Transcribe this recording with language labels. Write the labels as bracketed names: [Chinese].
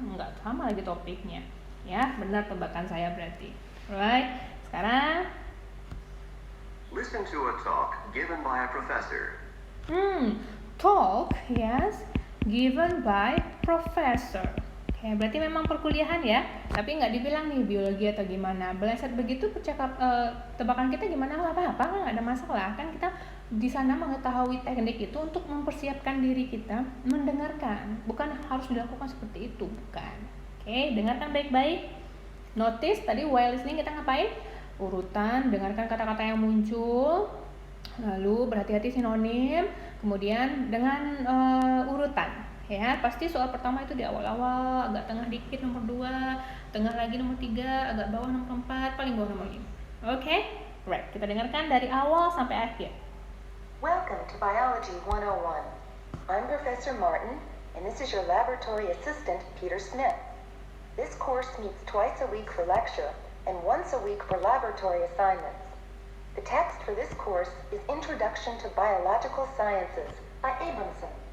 [Indonesian] Enggak sama lagi topiknya. Ya, benar tebakan saya berarti. Alright, sekarang [English] Listen to a talk given by a professor. Talk, yes, given by professor. [Indonesian] Oke, berarti memang perkuliahan ya, tapi nggak dibilang nih biologi atau gimana. Belajar begitu tebakan kita gimana, nggak apa-apa, nggak ada masalah. Kan kita di sana mengetahui teknik itu untuk mempersiapkan diri kita mendengarkan, bukan harus dilakukan seperti itu, bukan. Oke, dengarkan baik-baik. Notice tadi while listening kita ngapain? Urutan, dengarkan kata-kata yang muncul, lalu berhati-hati sinonim, kemudian dengan urutan. Ya, pasti soal pertama itu di awal-awal, agak tengah dikit nomor 2, tengah lagi nomor 3, agak bawah nomor 4, paling bawah nomor 5. Oke? Right, kita dengarkan dari awal sampai akhir. [English] Welcome to Biology 101. I'm Professor Martin, and this is your laboratory assistant, Peter Smith. This course meets twice a week for lecture and once a week for laboratory assignments. The text for this course is Introduction to Biological Sciences by Abramson.